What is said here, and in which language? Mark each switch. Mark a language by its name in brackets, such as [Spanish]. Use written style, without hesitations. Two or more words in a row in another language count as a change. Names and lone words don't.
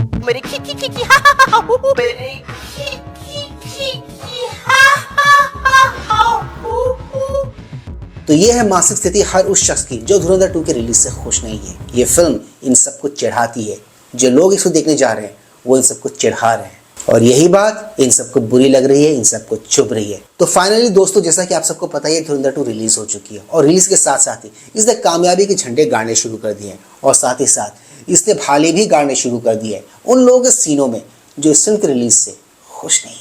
[Hindi] मेरी खी खी खी खी हा हा हा हू हू मेरी खी खी खी खी हा हा हा हा हू हू। तो ये है मानसिक स्थिति हर उस शख्स की जो धुरंधर 2 के रिलीज से खुश नहीं है। ये फिल्म इन सबको चिढ़ाती है। जो लोग इसको देखने जा रहे हैं वो इन सबको चिढ़ा रहे हैं और यही बात इन सबको बुरी लग रही है, इन सबको चुभ रही है। तो फाइनली दोस्तों, जैसा कि आप सबको पता है, धुरंधर 2 रिलीज हो चुकी है और रिलीज के साथ साथ ही इसने कामयाबी के झंडे गाड़ने शुरू कर दिए हैं और साथ ही साथ इसने भाले भी गाड़ने शुरू कर दिए हैं उन लोगों के सीनों में जो इस फिल्म की रिलीज से खुश नहीं है।